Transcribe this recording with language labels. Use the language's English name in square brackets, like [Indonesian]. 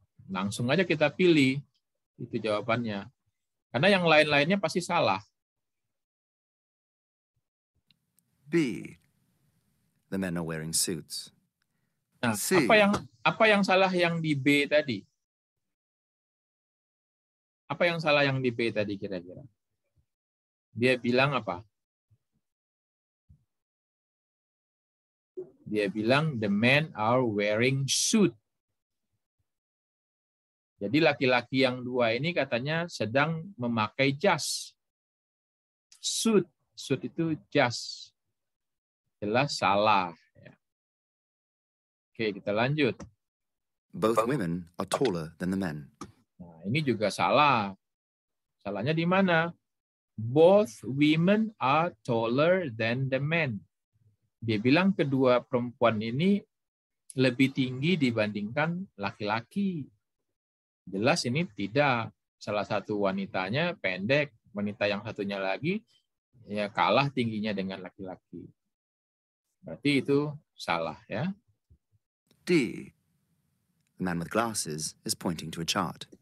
[Indonesian] Langsung aja kita pilih, itu jawabannya. Karena yang lain-lainnya pasti salah. [English] B. The men are wearing suits. [Indonesian] Nah, C. apa yang salah yang di B tadi? Apa yang salah yang di B tadi kira-kira? Dia bilang apa? Dia bilang [English] the men are wearing suit. [Indonesian] Jadi laki-laki yang dua ini katanya sedang memakai jas. Suit. Suit itu jas. Jelas salah. Oke, kita lanjut. [English] Both women are taller than the men. [Indonesian] Nah, ini juga salah. Salahnya di mana? [English] Both women are taller than the men. [Indonesian] Dia bilang kedua perempuan ini lebih tinggi dibandingkan laki-laki. Jelas ini tidak. Salah satu wanitanya pendek, wanita yang satunya lagi ya kalah tingginya dengan laki-laki. Berarti itu salah ya. D, [English] The man with glasses is pointing to a chart.